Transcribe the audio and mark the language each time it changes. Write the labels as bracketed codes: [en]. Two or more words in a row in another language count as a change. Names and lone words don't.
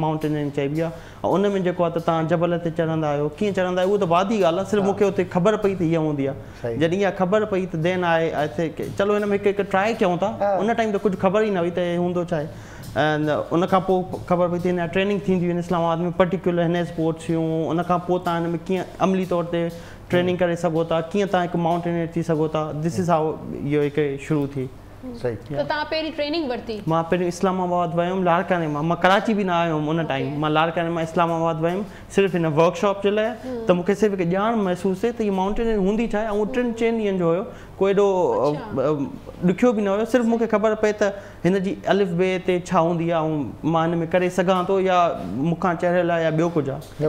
[sd] माउंटेनियरिंग चइबी आहे ऐं उन में जेको आहे त तव्हां जबल ते चढ़ंदा आहियो कीअं चढ़ंदा आहियो उहो त वादी ॻाल्हि आहे सिर्फ़ु मूंखे उते ख़बर पई त हीअं हूंदी आहे जॾहिं इहा ख़बर पई त देन आहे चलो हिन में हिकु ट्राए कयूं था उन टाइम त कुझु ख़बर ई न हुई त हूंदो छा आहे ऐं उन खां पोइ ख़बर पई त हिन ट्रेनिंग थींदियूं आहिनि इस्लामाबाद में पर्टिकुलर हिन स्पोर्ट्स जूं उन खां पोइ तव्हां हिन में कीअं अमली तौर ते ट्रेनिंग करे सघो था कीअं तव्हां हिकु माउंटेनियर थी सघो था [en] this is how [sd] इहो हिकु शुरू थी सही त तव्हां पहिरीं ट्रेनिंग वरिती मां पहिरीं इस्लामाबाद वियुमि लाड़काने मां कराची बि न आयो हुउमि उन टाइम मां लाड़काने मां इस्लामाबाद वियुमि सिर्फ़ु हिन वर्कशॉप जे लाइ त मूंखे सिर्फ़ु हिकु ॼाण महसूसु थिए त हीअ माउंटेनियरिंग हूंदी छा आहे ऐं 3-4 ॾींहंनि जो हुयो कोई एॾो ॾुखियो बि न हुयो सिर्फ़ु मूंखे ख़बर पए त हिन जी अलिफ बे ते छा हूंदी आहे ऐं मां हिन में करे सघां थो या मूंखां चढ़ियल आहे या ॿियो कुझु आहे